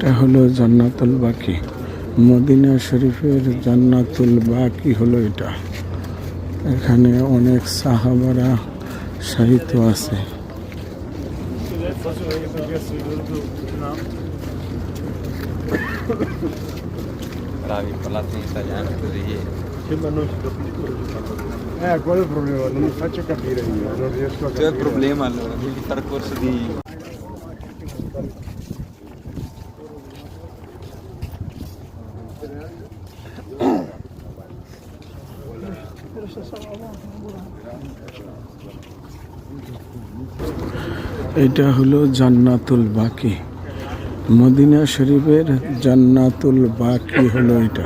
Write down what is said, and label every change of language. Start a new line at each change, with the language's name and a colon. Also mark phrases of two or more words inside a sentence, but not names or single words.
Bangla: এটা হলো জান্নাতুল বাকি, মদিনা শরীফের জান্নাতুল বাকি হলো এটা। এখানে অনেক সাহাবারা শায়িত আছে।
Italian: Bravi, parlate in italiano così. Sembra non si capisce. Quello è il problema, non mi faccio capire io, non riesco a capire. C'è il problema allora, devi fare corso di...
Bangla: এটা হলো জান্নাতুল বাকি, মদিনা শরীফের জান্নাতুল বাকি হলো এটা।